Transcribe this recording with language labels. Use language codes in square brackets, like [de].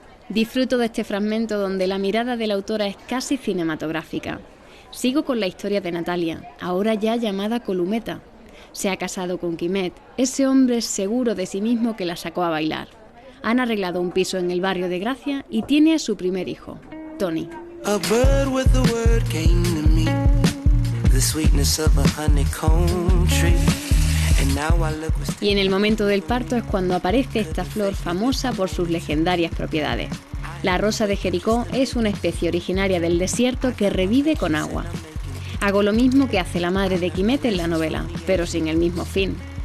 [es] Disfruto de este fragmento donde la mirada de la autora es casi cinematográfica. Sigo con la historia de Natalia, ahora ya llamada Columeta. Se ha casado con Quimet, ese hombre seguro de sí mismo que la sacó a bailar. Han arreglado un piso en el barrio de Gracia y tiene a su primer hijo, Tony. [en] A bird with a word came to me, the sweetness of a honeycomb tree. And now I look with... [es] Y en el momento del parto es cuando aparece esta flor famosa por sus legendarias propiedades. La rosa de Jericó es una especie originaria del desierto que revive con agua. Hago lo mismo que hace la madre de Quimet en la novela, pero sin el mismo fin.